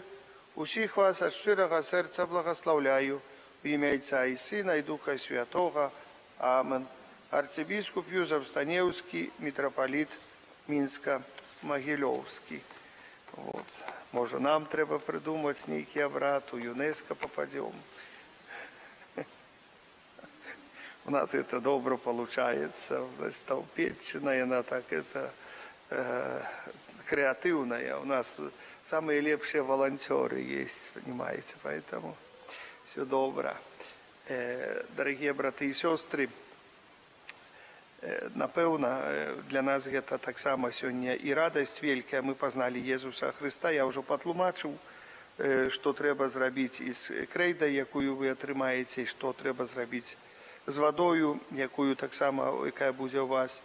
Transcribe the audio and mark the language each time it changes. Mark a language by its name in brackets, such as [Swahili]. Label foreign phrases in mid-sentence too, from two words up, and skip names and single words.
[Belarusian] Усіх вас ад шчырага сэрца благаслаўляю у імя Отца і Сына і Духа Святога. Амен. Арцыбіскуп Юзеф Станеўскі, мітрапаліт Мінска-Магілёўскі. Можа, нам трэба прыдумаць нейкі абрад, у ЮНЕСКО попадем. [Russian] У нас это добро получается. Столпетчина, она так это креативная. У нас самые лепшие волонтеры есть, понимаете, поэтому все добро. Дорогие браты и сестры, [Belarusian] напэўна, для нас гэта таксама сёння і радасць вялікая. Мы пазналі Езуса Хрыста. Я ўжо патлумачыў, што трэба зрабіць з крэйдай, якую вы атрымаеце, і што трэба зрабіць з вадою, якая будзе ў вас.